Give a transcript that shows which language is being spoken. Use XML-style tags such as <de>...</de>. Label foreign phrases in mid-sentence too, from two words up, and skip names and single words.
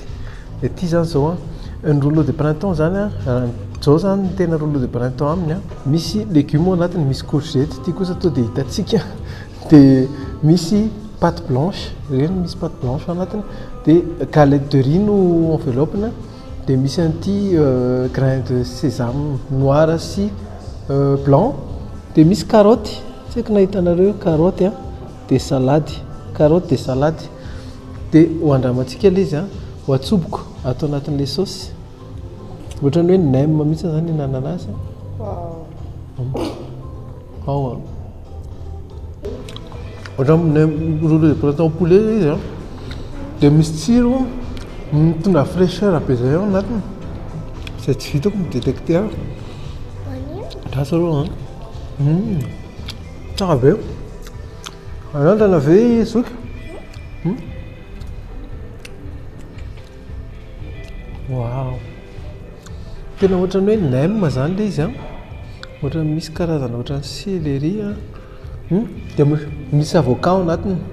<mg>Dia ity zany zao a ny</mg> <fr>rouleau de printemps</fr> <mg>zany a zao zany ny tena</mg> <fr>rouleau de printemps</fr> <mg>aminy a misy légumes ao anatiny, misy courgette, ity kosa to dia hitantsika dia misy</mg> <fr>pâte blanche,</fr> <mg>reny misy</mg> <fr>pâte blanche</fr> <mg>ao anatiny, dia</mg> <fr>galette de riz</fr> <mg>no enveloppe-na, dia misy an'ity</mg> <fr>grain de sésame noir</fr> <mg>sy blanc, dia misy carotte, tsy haiko nahitanareo carotte a, dia salady, carotte dia salady. Dia ho andramantsika ilay izy a ho atsoboko atao anatin'ilay saosy ohatrany hoe nem mihitsy zany hinanana azy. Ao a ohatran'ny</mg> <fr>rouleau de printemps poulet</fr> <mg>izy a dia misy tsiro mitondra fraîcheur be zay ao anatiny, izay tsy vitako midétecter. Rasa rô tsara be anandrana ve zoky. Wow, tena ohatrany hoe nem zany ilay izy a, ohatrany misy karazana ohatrany céleri a, dia misy avocat ao anatiny.</mg>